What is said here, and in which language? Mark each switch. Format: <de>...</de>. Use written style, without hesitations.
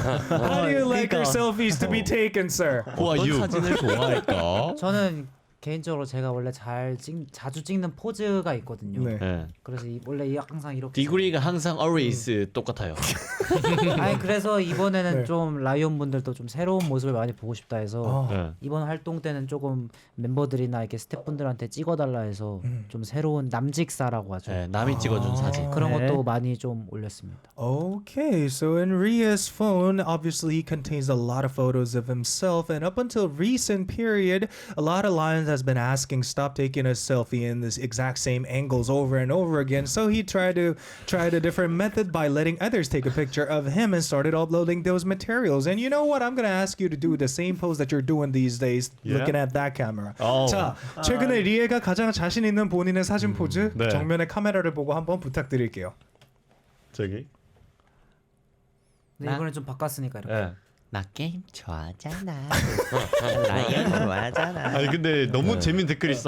<en>How do you like your selfies to be taken, sir? Who are you?</en> <ko>사진을 좋아할까? 저는 개인적으로 제가 원래 자주 찍는 포즈가 있거든요. 네. 네. 그래서 원래 항상 이렇게 디그리가 항상</ko> <en>always</en> <ko>똑같아요. 아니 그래서 이번에는 네. 좀 라이온 분들도 좀 새로운 모습을 많이 보고 싶다 해서 네. 이번 활동 때는 조금 멤버들이나 이렇게 스태프분들한테 찍어달라 해서 좀 새로운 남직사라고 하죠. 네, 남이 찍어준 사진. 그런 네. 것도 많이 좀 올렸습니다.</ko> <en>Okay, so in Ria's phone, obviously he contains a lot of photos of himself, and up until recent period, a lot of Lions has been asking stop taking a selfie in this exact same angles over and over again. So he tried a different method by letting others take a picture of him and started uploading those materials. And you know what? I'm gonna ask you to do the same pose that you're doing these days, looking at that camera.</en> <ko>자, 최근에 리에가 가장 자신 있는 본인의 사진 포즈 네. 정면의 카메라를 보고 한번 부탁드릴게요. 저기. 근데 이번엔 좀 바꿨으니까 이렇게. 네. 나 게임 좋아하잖아. 라이언 좋아하잖아. 아니 근데 너무 재밌는 댓글 있어.</ko>